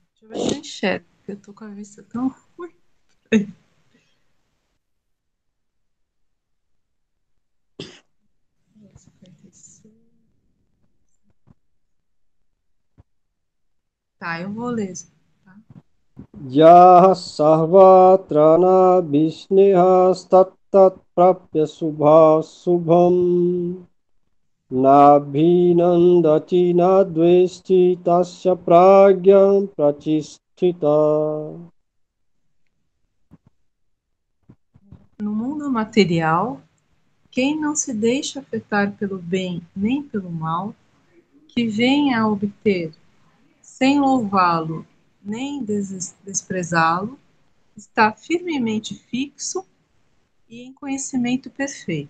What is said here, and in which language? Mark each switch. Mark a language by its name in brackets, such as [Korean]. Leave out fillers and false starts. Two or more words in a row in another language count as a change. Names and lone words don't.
[Portuguese] ver se eu enxergo, porque eu tô com a vista tão ruim. Tá, eu vou ler. Tá? [Sanskrit] यः सर्वत्रानभिस्नेहस् तत् प्राप्य शुभ अशुभम् नाभिनन्दति न द्वेष्टि तस्य प्रज्ञा प्रतिष्ठिता. [Portuguese] No mundo material, quem não se deixa afetar pelo bem nem pelo mal, que venha a obter, sem louvá-lo nem desprezá-lo, está firmemente fixo e em conhecimento perfeito.